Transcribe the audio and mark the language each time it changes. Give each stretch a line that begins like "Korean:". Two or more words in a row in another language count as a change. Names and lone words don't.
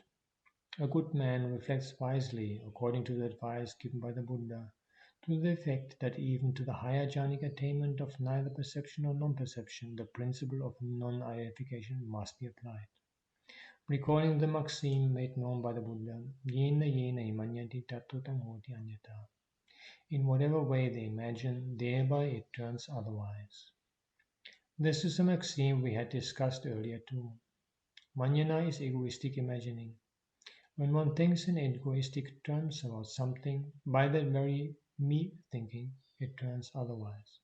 English: A good man reflects wisely according to the advice given by the Buddha, to the effect that even to the higher jhanic attainment of neither perception nor non-perception, the principle of non-identification must be applied. Recalling the maxim made known by the Buddha,
Pali: yena yena imanyati tattutam hoti anyata.
English: In whatever way they imagine, thereby it turns otherwise. This is a maxim we had discussed earlier too. Manyana is egoistic imagining. When one thinks in egoistic terms about something, by that very me thinking, it turns otherwise.